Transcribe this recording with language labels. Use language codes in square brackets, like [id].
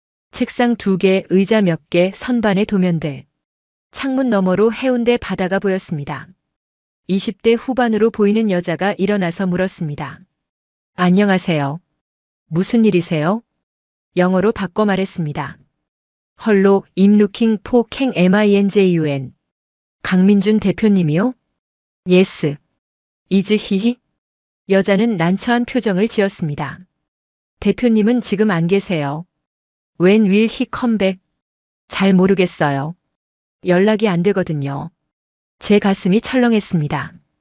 [ko] 책상 2개, 의자 몇 개, 선반의 도면들. 창문 너머로 해운대 바다가 보였습니다. 20대 후반으로 보이는 여자가 일어나서 물었습니다. 안녕하세요. 무슨 일이세요? 영어로 바꿔 말했습니다. [en] 헐로 I'm looking for King MINJUN. [ko] 강민준 대표님이요? [en] Yes. Is he? [ko] 여자는 난처한 표정을 지었습니다. 대표님은 지금 안 계세요. [en] When will he come back? [ko] 잘 모르겠어요. 연락이 안 되거든요. 제 가슴이 철렁했습니다.